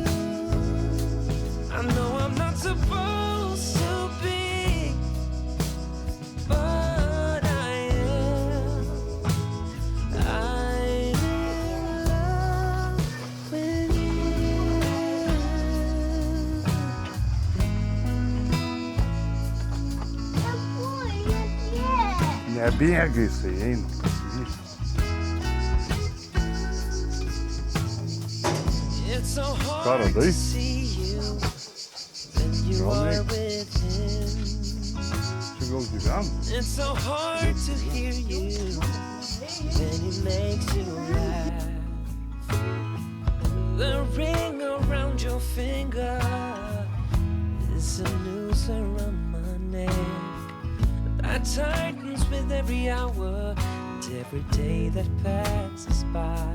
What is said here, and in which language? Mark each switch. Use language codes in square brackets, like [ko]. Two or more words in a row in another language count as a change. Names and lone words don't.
[en] I know I'm not supposed to be, but I am. I'm in love with you. [lt] Nebėgai, jisai eina. [en] It's so hard [lt] Radai? [en] to see you when you [lt] Gal [en] are [lt] eik. [en] with him. [lt] Čia gal gyvena? [en] It's so hard to hear you when he makes you laugh. The ring around your finger is a noose around my neck that tightens with every hour and every day that passes by.